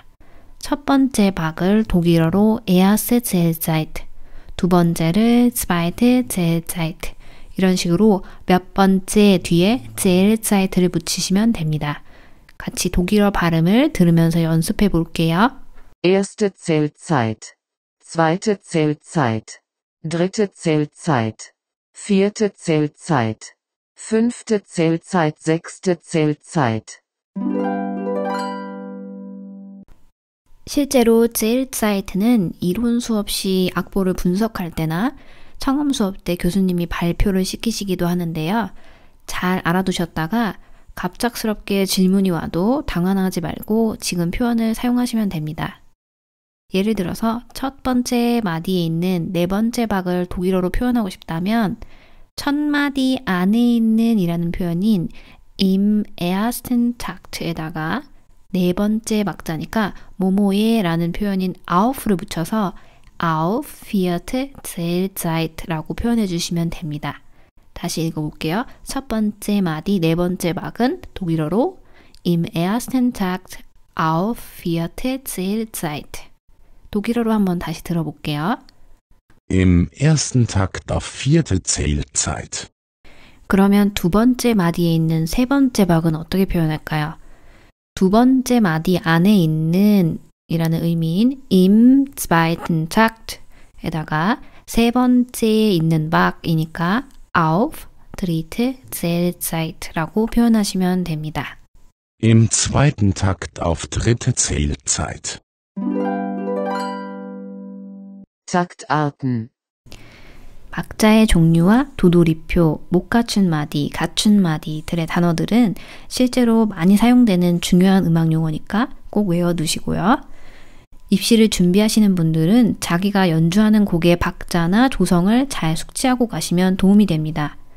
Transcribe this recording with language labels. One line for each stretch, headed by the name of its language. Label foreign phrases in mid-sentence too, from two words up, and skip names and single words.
Korean: 첫 번째 박을 독일어로
German: Erste Zählzeit,
Korean: 두 번째를
German: Zweite Zählzeit
Korean: 이런 식으로 몇 번째 뒤에 Zählzeit를 붙이시면 됩니다. 같이 독일어 발음을 들으면서 연습해 볼게요.
German: Erste Zählzeit. Zweite Zählzeit. Dritte Zählzeit. Vierte Zählzeit. Fünfte Zählzeit. Sechste Zählzeit.
Korean: 실제로 Zählzeit는 이론 수업 시 악보를 분석할 때나 청음 수업 때 교수님이 발표를 시키시기도 하는데요. 잘 알아두셨다가 갑작스럽게 질문이 와도 당황하지 말고 지금 표현을 사용하시면 됩니다. 예를 들어서 첫 번째 마디에 있는 네 번째 박을 독일어로 표현하고 싶다면 첫 마디 안에 있는 이라는 표현인
German: im ersten Takt
Korean: 에다가 네 번째 박자니까 뭐뭐에 라는 표현인 auf를 붙여서
German: auf vierte Zählzeit
Korean: 라고 표현해 주시면 됩니다. 다시 읽어볼게요. 첫 번째 마디 네 번째 박은 독일어로
German: im ersten Takt auf vierte Zählzeit.
Korean: 독일어로 한번 다시 들어볼게요.
German: Im ersten Takt auf vierte Zählzeit.
Korean: 그러면 두 번째 마디에 있는 세 번째 박은 어떻게 표현할까요? 두 번째 마디 안에 있는 이라는 의미인
German: im zweiten Takt
Korean: 에다가 세 번째에 있는 박이니까
German: auf dritte Zählzeit
Korean: 라고 표현하시면 됩니다.
German: Im zweiten Takt auf dritte Zählzeit. Taktarten.
Korean: 박자의 종류와 도돌이표, 못 갖춘 마디, 갖춘 마디들의 단어들은 실제로 많이 사용되는 중요한 음악 용어니까 꼭 외워두시고요. 입시를 준비하시는 분들은 자기가 연주하는 곡의 박자나 조성을 잘 숙지하고 가시면 도움이 됩니다.